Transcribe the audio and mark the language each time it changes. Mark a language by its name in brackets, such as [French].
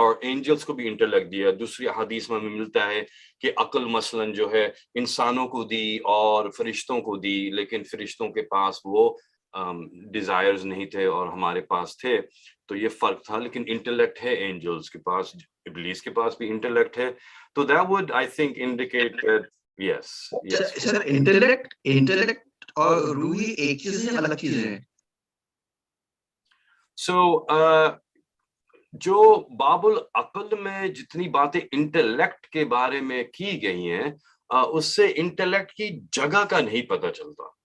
[Urdu] اور اینجلس کو بھی انٹلیکٹ دیا. دوسری حدیث میں ہمیں ملتا ہے کہ عقل مثلاً جو ہے انسانوں کو دی اور فرشتوں کو دی، لیکن فرشتوں کے پاس وہ ڈیزائرز نہیں تھے اور ہمارے پاس تھے، تو یہ فرق تھا. لیکن انٹلیکٹ ہے اینجلس کے پاس، ابلیس کے پاس بھی انٹلیکٹ ہے. [English] تو that would I think indicate that yes. [Urdu] Sir intellect اور روح ایک چیز ہے، الگ چیز ہے؟ سو جو باب العقل میں جتنی باتیں انٹلیکٹ کے بارے میں کی گئی ہیں، اس سے انٹلیکٹ کی جگہ کا نہیں پتہ چلتا.